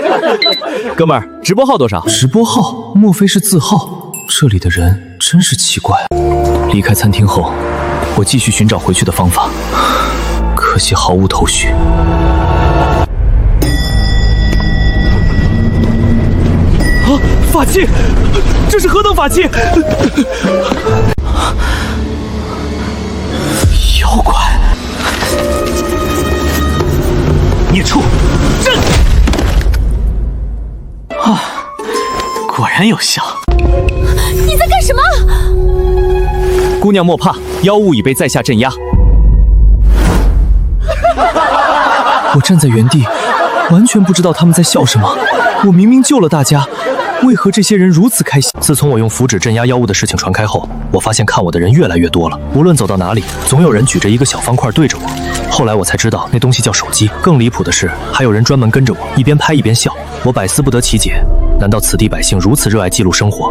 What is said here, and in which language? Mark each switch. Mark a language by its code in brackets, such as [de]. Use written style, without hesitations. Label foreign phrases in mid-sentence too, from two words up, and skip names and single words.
[zh] 哥們兒，直播號多少？直播號？莫非是字號？這裡的人真是奇怪。離開餐廳後，我繼續尋找回去的方法，可惜毫無頭緒。啊！法器，這是何等法器？妖怪！孽畜！朕！啊，果然有效。你在幹什麼？姑娘莫怕，妖物已被在下鎮壓。我站在原地，完全不知道他們在笑什麼。我明明救了大家， 為何這些人如此開心？自從我用符紙鎮壓妖物的事情傳開後，我發現看我的人越來越多了。無論走到哪裡，總有人舉着一個小方塊對着我。後來我才知道那東西叫手機。更離譜的是，還有人專門跟着我，一邊拍一邊笑。我百思不得其解，難道此地百姓如此熱愛記錄生活？